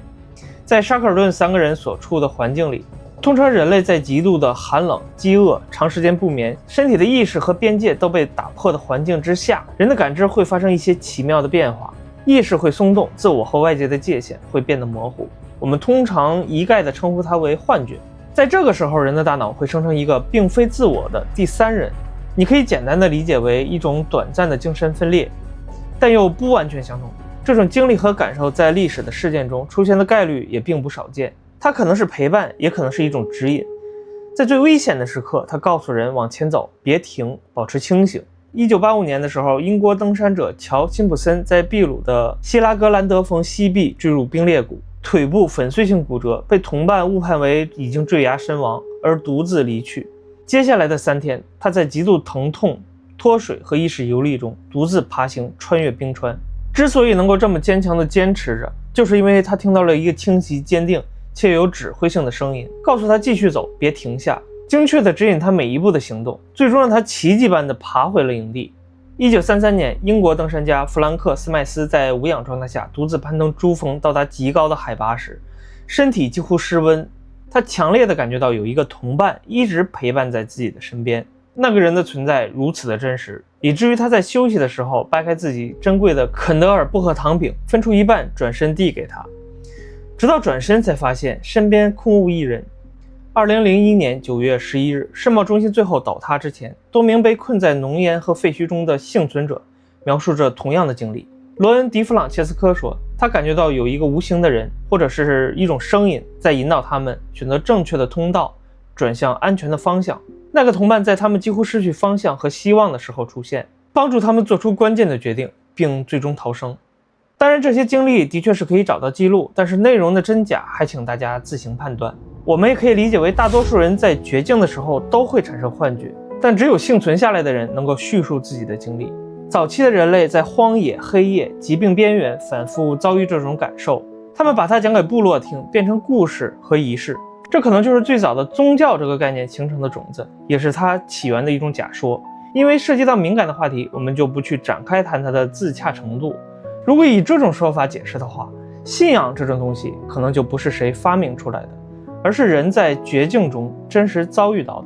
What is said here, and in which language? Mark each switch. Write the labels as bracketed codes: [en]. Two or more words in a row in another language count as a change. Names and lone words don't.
[zh] 在沙克爾顿3個人所處的環境裡，通常人類在極度的寒冷、飢餓、長時間不眠、身體的意識和邊界都被打破的環境之下，人的感知會發生一些奇妙的變化，意識會鬆動，自我和外界的界限會變得模糊。我們通常一概地稱呼它為幻覺。在這個時候，人的大腦會生成一個並非自我的第3人，你可以簡單地理解為一種短暫的精神分裂，但又不完全相同。這種經歷和感受在歷史的事件中出現的概率也並不少見，它可能是陪伴，也可能是一種指引。在最危險的時刻，它告訴人往前走，別停，保持清醒。1985年的時候，英國登山者喬·辛普森在秘魯的希拉格兰德峰西壁坠入冰裂谷，腿部粉碎性骨折，被同伴誤判為已經坠崖身亡，而獨自離去。接下來的3天，他在極度疼痛、脫水和意識遊離中獨自爬行穿越冰川。之所以能夠這麼堅強地堅持着，就是因為他聽到了一個清晰、堅定且有指揮性的聲音，告訴他繼續走，別停下，精確地指引他每一步的行動，最終讓他奇蹟般地爬回了營地。1933年，英國登山家弗蘭克·斯麥斯在無氧狀態下獨自攀登珠峰到達極高的海拔時，身體幾乎失溫。他強烈地感覺到有一個同伴一直陪伴在自己的身邊，那個人的存在如此的真實，以至於他在休息的时候掰開自己珍貴的肯德尔薄荷糖餅，分出一半轉身遞給他，直到轉身才發現身邊空無一人。2001年9月11日，世貿中心最後倒塌之前，多名被困在浓烟和废墟中的幸存者描述着同樣的经历。罗恩·迪弗朗切斯科说，他感觉到有一个无形的人或者是一种声音在引導他們選擇正確的通道，轉向安全的方向。那個同伴在他們幾乎失去方向和希望的時候出現，幫助他們做出關鍵的決定，並最終逃生。當然，這些經歷的確是可以找到記錄，但是內容的真假還請大家自行判斷。我們也可以理解為大多數人在絕境的時候都會產生幻覺，但只有幸存下來的人能夠敘述自己的經歷。早期的人類在荒野、黑夜、疾病邊緣反覆遭遇這種感受，他們把它講給部落聽，變成故事和儀式。這可能就是最早的宗教這個概念形成的種子，也是它起源的一種假說。因為涉及到敏感的話題，我們就不去展開談它的自洽程度。如果以這種說法解釋的話，信仰這種東西可能就不是誰發明出來的，而是人在絕境中真實遭遇到的。